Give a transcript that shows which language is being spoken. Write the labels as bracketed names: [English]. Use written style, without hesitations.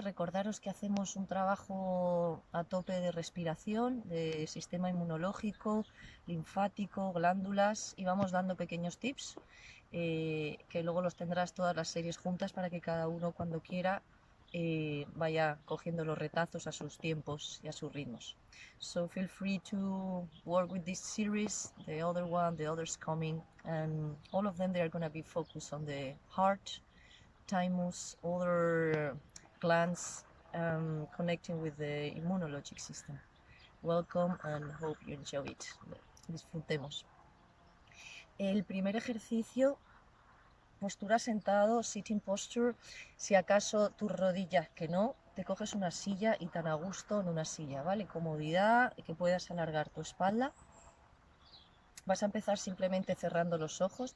[Spanish] Recordaros que hacemos un trabajo a tope de respiración, de sistema inmunológico, linfático, glándulas, y vamos dando pequeños tips que luego los tendrás todas las series juntas para que cada uno cuando quiera vaya cogiendo los retazos a sus tiempos y a sus ritmos. [English] So feel free to work with this series, the other one, the others coming, and all of them they are going to be focused on the heart, thymus, other glands, connecting with the immunologic system. Welcome and hope you enjoy it. [Spanish] Disfrutemos. El primer ejercicio, postura sentado, [English] sitting posture. [Spanish] Si acaso tus rodillas que no, te coges una silla y tan a gusto en una silla, ¿vale? Comodidad, que puedas alargar tu espalda. Vas a empezar simplemente cerrando los ojos.